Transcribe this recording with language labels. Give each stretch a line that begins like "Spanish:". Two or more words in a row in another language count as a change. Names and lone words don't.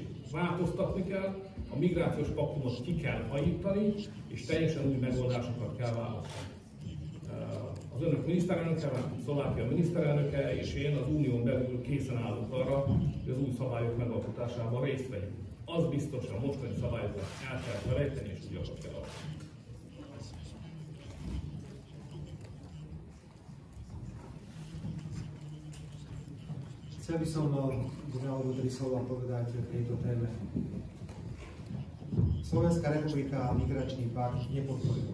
Hungarian: Változtatni kell, a migrációs paktumot ki kell hajítani, és teljesen új megoldásokat kell választani. Az önök miniszterelnöke, Szlovákia miniszterelnöke és én az unión belül készen állunk arra, hogy az új szabályok megalkotásában részt vegyünk. Az biztos, hogy a mostani szabályokat el kell felejteni, és újakat kell alkotni.
Slovak: Chcel by som dva alebo tri slova povedať o tejto téme. Slovenská republika migračný pakt nepodporila.